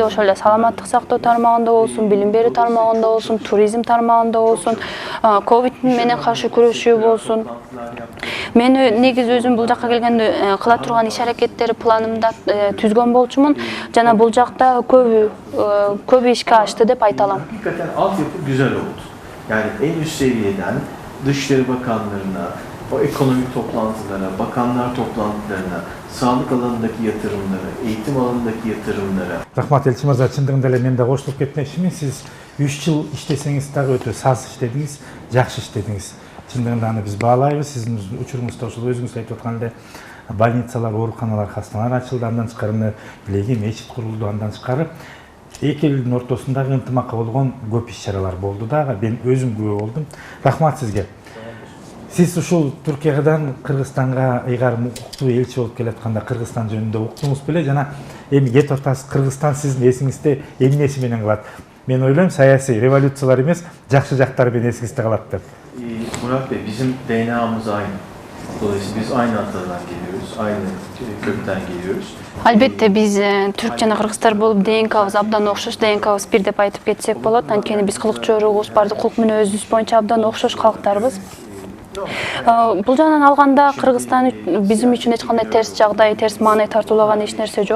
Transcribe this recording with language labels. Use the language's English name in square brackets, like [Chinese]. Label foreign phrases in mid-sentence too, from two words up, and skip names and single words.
[Kyrgyz] Ошол эле саламаттык сактоо тармагында болсун, билим берүү тармагында болсун, туризм тармагында болсун, ковид менен каршы күрөшүү болсун. Мен негизи өзүм бул жакка келгенде кыла турган иш аракеттери планымда түзгөн болчумун. Жана бул жакта көбү ишке ашты деп айта алам. [Turkish] Hakikaten altyapı güzel oldu. Yani en üst seviyeden Dışişleri Bakanlarına, o ekonomik toplantılara, bakanlar toplantılarına, sağlık alanındaki yatırımlara, eğitim alanındaki yatırımlara. [Kyrgyz] Рахмат элчи мырза, чындыгында эле мен да кошулуп кетмекчимин. Сиз 3 жыл иштесеңиз дагы өтө саз иштедиңиз, жакшы иштедиңиз. Чындыгында аны биз баалайбыз. Сиздин учуруңузда ошол өзүңүз айтып аткан эле больницалар, ооруканалар, хастаналар ачылды, андан тышкары билеги мечит курулду, андан тышкары эки элдин ортосундагы ынтымакка болгон көп иш-чаралар болду дагы. Мен өзүм күбө болдум. Рахмат сизге. Сиз ушул Түркиядан Кыргызстанга ыйгарым укуктуу элчи болуп келатканда Кыргызстан жөнүндө уктуңуз беле, жана эми кетип атасыз, Кыргызстан сиздин эсиңизде эмнеси менен калат? Мен ойлойм, саясий революциялар эмес, жакшы жактары менен эсиңизде калат деп. [Turkish] Murat Bey, bizim DNA'mız aynı. Dolayısıyla biz aynı atadan geliyoruz, aynı kökten geliyoruz. [Kyrgyz] Албетте, биз түрк жана кыргыздар болуп ДНКбыз абдан окшош, ДНКбыз бир деп айтып кетсек болот. Анткени биз кылык чорубуз, бардык кулк мүнөзүбүз боюнча абдан окшош калктарбыз. Бул жагынан алганда Кыргызстан биздин үчүн эч кандай терс жагдай, терс маанай тартуулаган эч нерсе жок.